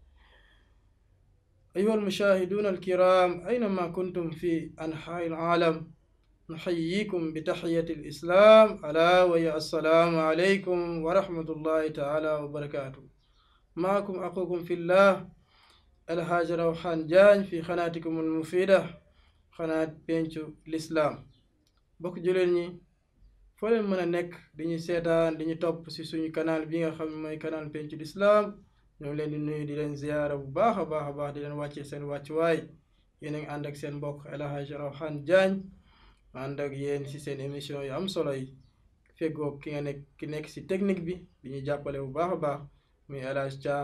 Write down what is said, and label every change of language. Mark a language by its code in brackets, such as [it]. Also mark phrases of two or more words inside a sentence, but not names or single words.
[ar] أيها المشاهدون الكرام أينما كنتم في أنحاء العالم، نحييكم بتحية الإسلام ألا وهي السلام عليكم ورحمة الله تعالى وبركاته. معكم أخوكم في الله الحاج روحان جاñ في قناتكم المفيدة قناة pencu l'islam. [wo] bokk juleen ñi foo leen mën a nekk di ñu seetaan di ñu topp ci suñu canal bi nga xam ne mooy canal pencu l'islam, ñoo leen di nuyu di leen ziyaara bu baax a baax di leen wàccee seen wàccuwaay. yéen a ngi ànd ak seen mbokk El Hadji Rawhan Diagne ànd ak yéen ci seen émission yu am solo yi, feggoo ki nekk ci technique bi di ñu jàppale bu baax a baax muy El Hadji Thiam.